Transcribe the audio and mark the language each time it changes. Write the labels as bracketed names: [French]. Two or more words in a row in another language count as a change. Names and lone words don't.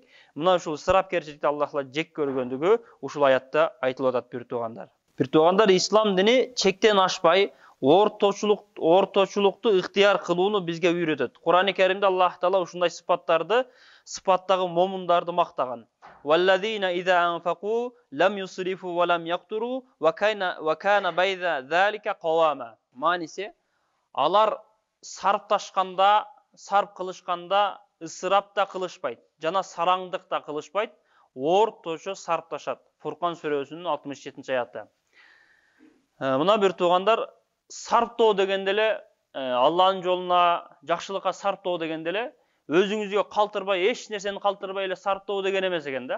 [Kyrgyz] Мына ушул ысырапкерчиликти Аллахла жек көргөндүгү ушул аятта айтылып атат бир туугандар. Бир туугандар, ислам дини чектен ашпай, орточулукту ыктыяр кылууну бизге үйрөтөт. Кур'ан-ы Каримде Аллах Таала ушундай сыпаттагы момундарды мактаган. [Arabic] والذين إذا أنفقوا لم يسرفوا ولم يقتروا وكان بين ذلك قواما. [Kyrgyz] Маниси, алар сарпташканда, сарп кылышканда ысырап да кылышпайт, жана сараңдык да кылышпайт, орточо сарпташат. Фуркан сүрөсүнүн 67 аяты. Мына бир туугандар, сарптоо дегенде эле Алланын жолуна, жакшылыкка сарптоо дегенде эле өзүңүзгө калтырбай, эч нерсени калтырбай эле сарптоо деген эмес экен да.